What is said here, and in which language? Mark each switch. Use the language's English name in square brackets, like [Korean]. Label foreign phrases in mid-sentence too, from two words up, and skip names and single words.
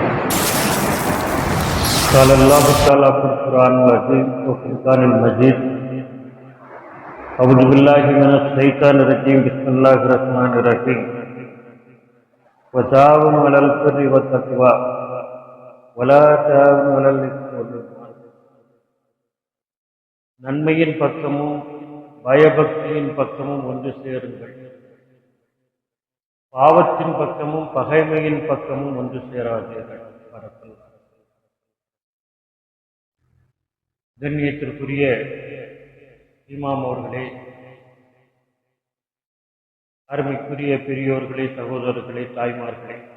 [Arabic] قال الله تعالى في القرآن العظيم وفي القرآن المجيد أعوذ بالله من الشيطان الرجيم بسم الله الرحمن الرحيم وتعاونوا على البر والتقوى ولا تعاونوا على الإثم والعدوان [Tamil] நன்மையின் பக்கமும் பயபக்தியின் பக்கமும் ஒன்று சேருங்கள், பாவத்தின் பக்கமும் பகைமையின் பக்கமும் ஒன்று சேராதீர்கள். கண்ணியத்திற்குரிய இமாம் அவர்களே, அருமைக்குரிய பெரியோர்களே, சகோதரர்களே, தாய்மார்களே,